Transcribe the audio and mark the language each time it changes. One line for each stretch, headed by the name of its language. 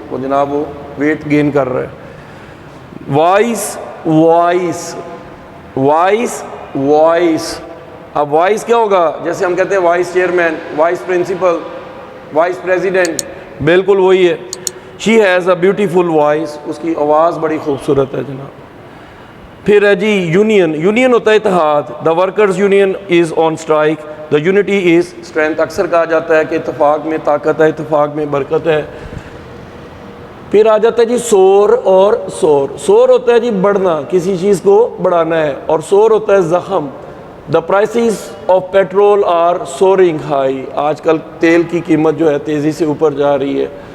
Urdu: وہ جناب وہ ویٹ گین کر رہا ہے. Voice, voice, voice, voice. اب وائس کیا ہوگا؟ جیسے ہم کہتے ہیں vice chairman, vice principal, vice president, بالکل وہی ہے.
English: She has a beautiful voice.
Urdu: اس کی آواز بڑی خوبصورت ہے جناب. پھر ہے جی یونین. یونین ہوتا ہے اتحاد.
English: The workers union is on strike. The unity is strength.
Urdu: اکثر کہا جاتا ہے کہ اتفاق میں طاقت ہے، اتفاق میں برکت ہے. پھر آ جاتا ہے جی سور اور سور. سور ہوتا ہے جی بڑھنا, کسی چیز کو بڑھانا ہے, اور سور ہوتا ہے زخم.
English: the prices of petrol are soaring high,
Urdu: آج کل تیل کی قیمت جو ہے تیزی سے اوپر جا رہی ہے.